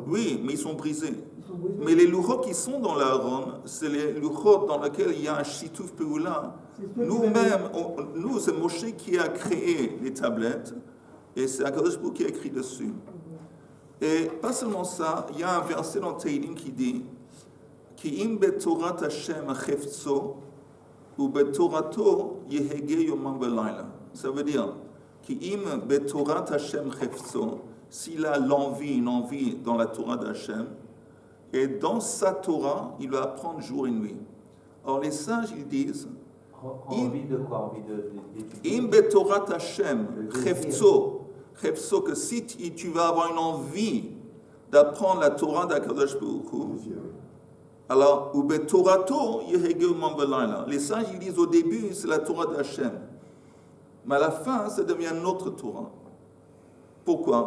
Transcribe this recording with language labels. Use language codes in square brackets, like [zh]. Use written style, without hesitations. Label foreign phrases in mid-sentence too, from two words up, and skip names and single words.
[fr] Oui, mais ils sont brisés. Mais les Luchot qui sont dans l'Aaron, c'est les Luchot dans lesquels il y a un [he] שיתוף פעולה. [fr] Nous-mêmes, nous, c'est Moshe qui a créé les tablettes, et c'est [he] קדוש ברוך הוא [fr] qui a écrit dessus. Et pas seulement ça, il y a un verset dans Teilim qui dit [he] כי אם בתורת השם חפצו ובתורתו יהגה יומם ולילה. Ça veut dire כי אם בתורת השם חפצו, [fr] s'il a une envie dans la Torah d'Hashem, et dans sa Torah, il va apprendre jour et nuit. Or les sages, ils disent Envie de quoi? Envie d'étudier. [he] אם בתורת השם חפצו, [fr] que si tu vas avoir une envie d'apprendre la Torah d' [he] הקדוש ברוך הוא, [fr] alors, les sages ils disent au début c'est la Torah d'Hachem, mais à la fin ça devient notre Torah. Pourquoi?